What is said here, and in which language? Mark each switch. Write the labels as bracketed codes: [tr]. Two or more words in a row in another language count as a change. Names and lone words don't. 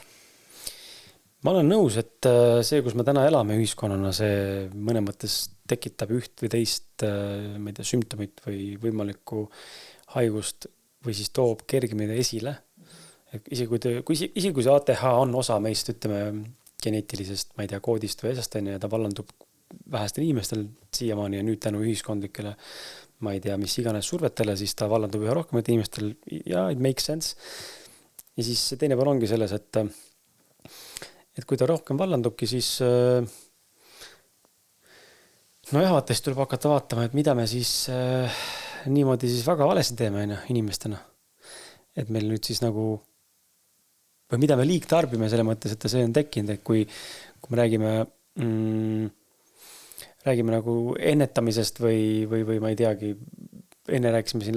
[et] Ma olen nõus, et see, kus me täna elame ühiskonnana, see mõne mõttes tekitab üht või teist, ma ei tea, sümptomit või võimalikku haigust või siis toob kergemini esile. Isegi kui see ATH on osa meist, ütleme, geneetilisest, ma ei tea, koodist või asjast ja ta vallandub vähestel inimestel siiamaani ja nüüd tänu ühiskondlikele, ma ei tea, mis iganes survetele, siis ta vallandub üha rohkemat inimestel ja [en] it makes sense. [et] Ja siis teine pool ongi selles, et kui ta rohkem vallandubki, siis vaatest tuleb hakata vaatama, et mida me siis niimoodi siis väga valesti teeme inimestena. Et meil nüüd siis nagu või mida me liigtarbime selle mõttes, et see on tekkinud, et kui me räägime nagu ennetamisest või ma ei teagi, enne rääkisime siin